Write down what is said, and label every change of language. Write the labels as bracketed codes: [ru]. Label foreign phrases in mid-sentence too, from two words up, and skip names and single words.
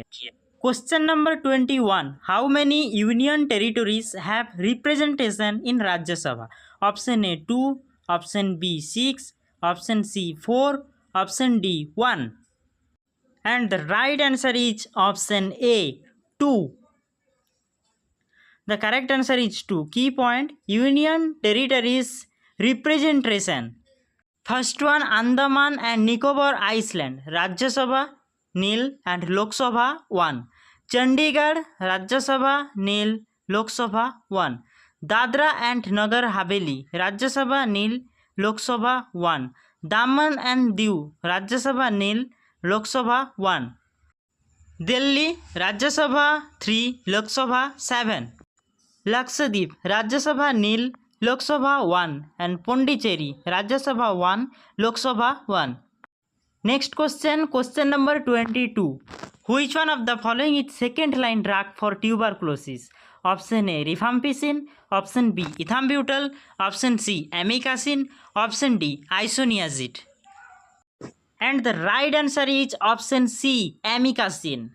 [en] Question number 21, how many union territories have representation in Rajya Sabha? Option A 2, option B 6, option C 4, option D 1 and the right answer is option A 2. The correct answer is 2. Key point: Union Territories representation. First one, Andaman and Nicobar Island, Rajya Sabha nil and Lok Sabha 1. Chandigarh, Rajya Sabha nil, Lok Sabha 1. Dadra and Nagar Haveli, Rajya Sabha nil, Lok Sabha 1. Daman and Diu, Rajya Sabha nil, Lok Sabha 1. Delhi, Rajya Sabha 3, Lok Sabha 7. Lakshadweep, Rajya Sabha nil, Lok Sabha 1 and Pondicherry, Rajya Sabha 1, Lok Sabha 1. Next question, question number 22. Which one of the following is second line drug for tuberculosis? Option A rifampicin, option B ethambutol, option C amikacin, option D isoniazid. And the right answer is option C amikacin.